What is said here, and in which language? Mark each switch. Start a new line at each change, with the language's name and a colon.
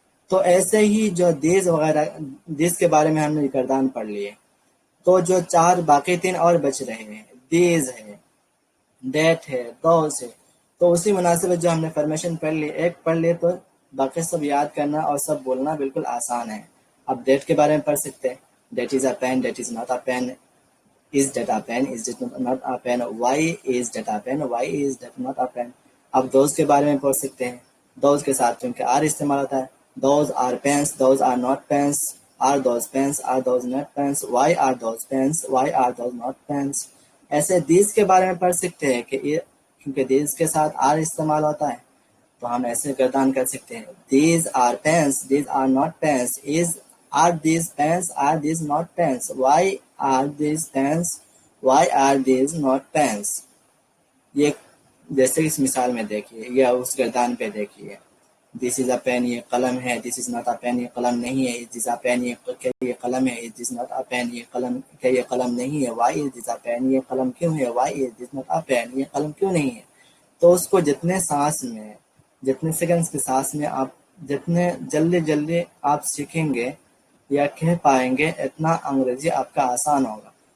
Urdu: تو ایسے ہی جو دیز وغیرہ، دیز کے بارے میں ہم نے گردان پڑھ لیے، تو جو 4 باقی 3 اور بچ رہے ہیں، دیز ہے، ڈیٹ ہے، دوز ہے، تو اسی مناسبت جو ہم نے فارمیشن پڑھ لی، ایک پڑھ لیے تو باقی سب یاد کرنا اور سب بولنا بالکل آسان ہے. اب ڈیٹ کے بارے میں پڑھ سکتے ہیں.
English: That is a pen, that is not a pen, is that a pen, is that not a pen, why is that a pen, why is that not a pen.
Urdu: اب دوز کے بارے میں پڑھ سکتے ہیں. دوز کے ساتھ چونکہ آر استعمال ہوتا ہے.
English: Those are pens, those are not pens. Are those pens, are those not pens? Why are those pens, why are those not pens?
Urdu: ایسے these کے بارے میں پڑھ سکتے ہیں کہ یہ کیونکہ these کے ساتھ are استعمال ہوتا ہے تو ہم ایسے گردان کر سکتے ہیں.
English: These are pens, these are not pens. Are these pens, are these not pens? Why are these pens, why are these not pens?
Urdu: یہ جیسے اس مثال میں دیکھیے یا اس گردان پہ دیکھیے.
English: this is a pen,
Urdu: یہ قلم ہے.
English: this is not a pen,
Urdu: یہ قلم نہیں ہے.
English: Is this a pen, یہ قلم ہے. Is this not a pen,
Urdu: یہ قلم کیا یہ قلم نہیں ہے.
English: why is this a pen,
Urdu: یہ قلم کیوں ہے.
English: why is this not a pen,
Urdu: یہ قلم کیوں نہیں ہے. تو اس کو جتنے سانس میں، جتنے سیکنڈز کی سانس میں آپ جتنے جلدی آپ سیکھیں گے یا کہہ پائیں گے اتنا انگریزی آپ کا آسان ہوگا.